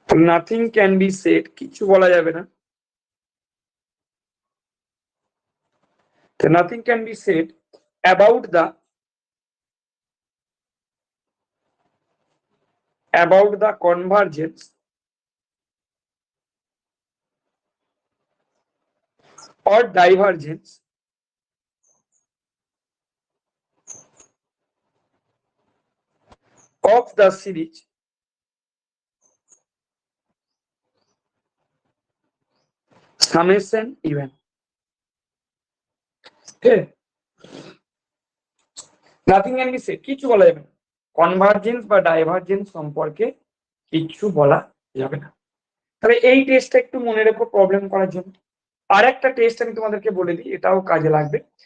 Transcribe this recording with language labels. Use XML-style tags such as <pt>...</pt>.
<en>nothing can be said,</en> <bn>কিছু বলা যাবে না,</bn> <en>Nothing can be said about the about the convergence or divergence of the series summation even. Okay, nothing can be said,</en> <bn>কিছু বলা যাবে না, convergence বা ডাইভার্জেন্স সম্পর্কে কিছু বলা যাবে না। তাহলে এই টেস্টটা একটু মনে রেখো প্রবলেম করার জন্য। আর একটা টেস্ট আমি তোমাদেরকে বলে দিই, এটাও কাজে লাগবে।</bn>